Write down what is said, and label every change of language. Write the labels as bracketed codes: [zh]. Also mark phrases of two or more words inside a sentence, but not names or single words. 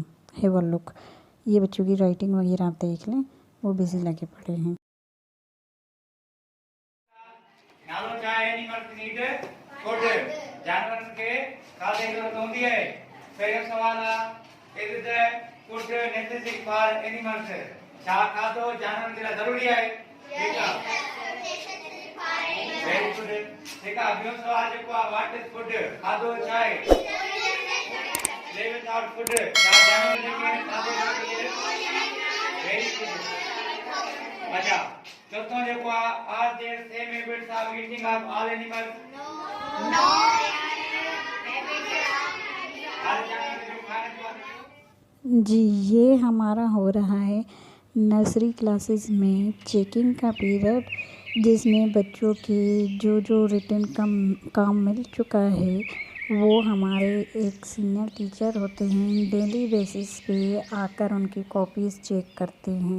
[ur] ہے وہ لک، یہ بچوں کی رائٹنگ وغیرہ آپ دیکھ لیں، وہ بزی لگے پڑے ہیں. جانور کے کھاتے ضرورت ہوتی ہے. پہلا سوال [en] is the food necessary for animals. [sd] छा खाधो जानवर जे लाइ ज़रूरी आहे? ठीक आहे, [en] very good. [sd] ठीक आहे, ॿियो सवाल जेको आहे, [en] What is food? [sd] खाधो छा आहे? [en] Live without food. [sd] छा जानवर जेके आहिनि खाधे लाइ? [en] Very good. [sd] अच्छा, चौथों जेको आहे, [en] Are there same habits of eating of all animals? नो। [ur] جی، یہ ہمارا ہو رہا ہے [en] nursery classes [ur] میں چیکنگ کا پیریڈ، جس میں بچوں کی جو رٹن کام مل چکا ہے وہ ہمارے ایک [en] senior teacher [ur] ہوتے ہیں, [en] daily basis [ur] پہ آ کر ان کی کاپیز چیک کرتے ہیں.